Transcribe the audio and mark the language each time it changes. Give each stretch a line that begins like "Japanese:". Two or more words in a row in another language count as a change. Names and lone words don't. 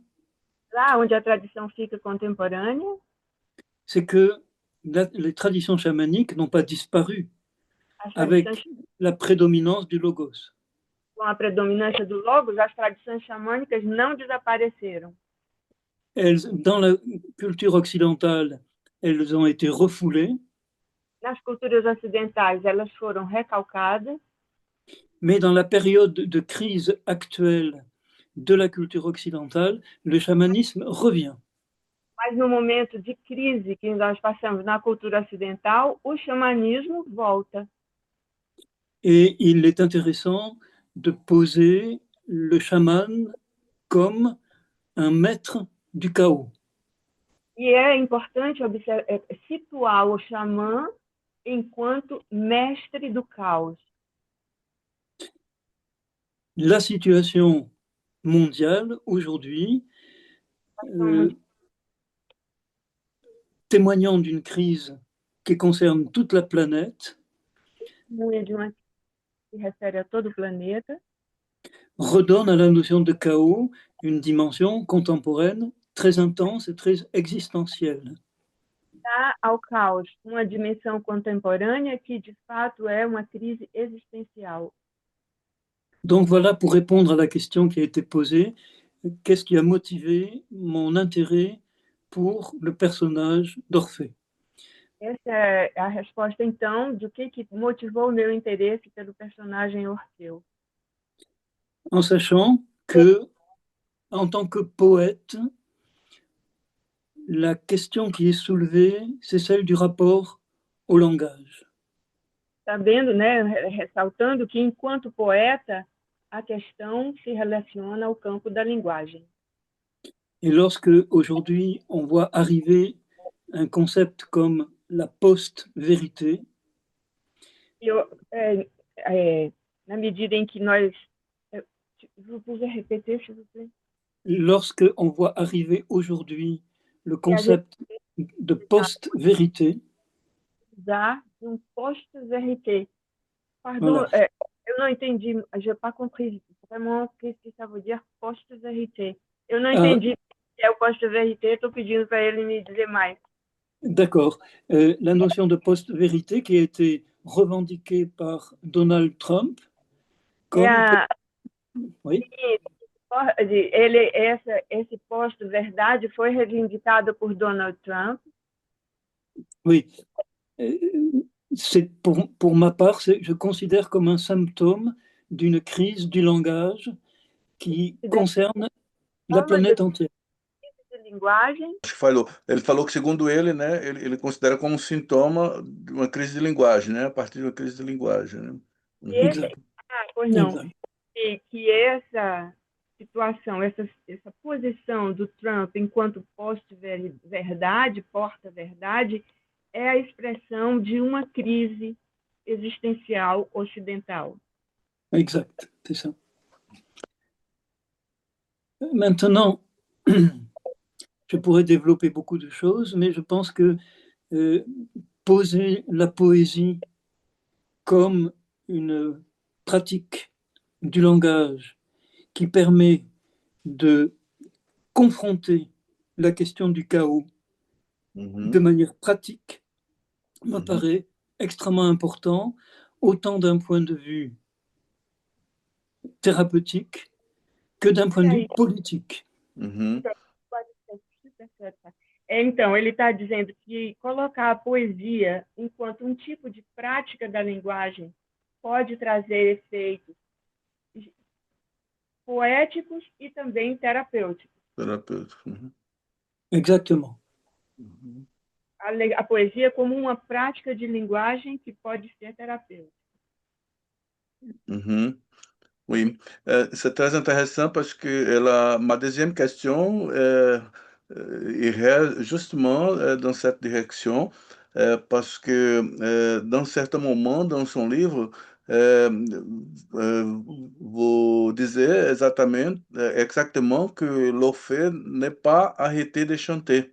Portuguese: lá onde a tradição fica contemporânea,
French: c'est que les traditions chamaniques n'ont pas disparu avec la prédominance du logos.
Portuguese: Com a predominância do Logos, as tradições xamânicas não desapareceram.
French: Dans la culture occidentale, elles ont été refoulées.
Portuguese: Nas culturas ocidentais, elas foram recalcadas.
French: Mais dans la période de crise actuelle de la culture occidentale, le chamanisme revient.
Portuguese: Mas no momento de crise que nós passamos na cultura ocidental, o xamanismo volta.
French: Et il est intéressant de poser le chaman comme un maître du chaos.
Portuguese: E é importante situar o xamã enquanto mestre do caos.
French: La situation mondiale aujourd'hui, témoignant d'une crise qui concerne toute la planète,
Portuguese: de uma que se refere a todo o planeta,
French: redonne à la notion de chaos une dimension contemporaine très intense et très existentielle.
Portuguese: dá ao caos uma dimensão contemporânea que, de fato, é uma crise existencial.
French: Donc voilà, pour répondre à la question qui a été posée, qu'est-ce qui a motivé mon intérêt pour le personnage d'Orphée?
Portuguese: Essa é a resposta, então, do que motivou o meu interesse pelo personagem Orfeu.
French: En sachant que, en tant que poète, la question qui est soulevée, c'est celle du rapport au langage.
Portuguese: Sabendo, né, ressaltando que, enquanto poeta, a questão se relaciona ao campo da linguagem.
French: Et lorsque, aujourd'hui, on voit arriver un concept comme la post-vérité,
Portuguese: Na medida em que nós...
French: Vous pouvez répéter, s'il vous plaît? lorsque on voit arriver aujourd'hui le concept de post-vérité, post-vérité. Pardon, voilà.
Portuguese: eu não entendi,
French: je n'ai pas compris vraiment qu'est-ce que ça veut dire post-vérité.
Portuguese: Eu não Ah. entendi o que é o post-vérité, estou pedindo para ele me dizer mais.
French: D'accord. La notion de post-vérité qui a été revendiquée par Donald Trump comme... Oui.
Portuguese: Esse post-verdade foi reivindicado por Donald Trump.
French: Oui. C'est pour ma part, je considère comme un symptôme d'une crise du langage qui concerne la planète entière.
Portuguese: Ele falou que, segundo ele, né, ele considera como um sintoma de uma crise de linguagem, né, a partir de uma crise de linguagem. Né? Exato. Pois não. Que essa situação, essa posição do Trump enquanto post-verdade, porta-verdade, é a expressão de uma crise existencial ocidental.
French: Exact, c'est ça. Maintenant, je pourrais développer beaucoup de choses, mais je pense que poser la poésie comme une pratique du langage qui permet de confronter la question du chaos de manière pratique me paraît extrêmement important, autant d'un point de vue thérapeutique que d'un point de vue politique.
Portuguese: Então, ele está dizendo que colocar a poesia enquanto um tipo de prática da linguagem pode trazer efeitos poéticos e também terapêuticos.
French: Exactement.
Portuguese: A poesia como uma prática de linguagem que pode ser terapêutica.
French: Oui, c'est très intéressant parce que ma deuxième question irait justement dans cette direction, parce que dans certains moments dans son livre, vous disiez exactement que l'Orphée n'est pas arrêté de chanter.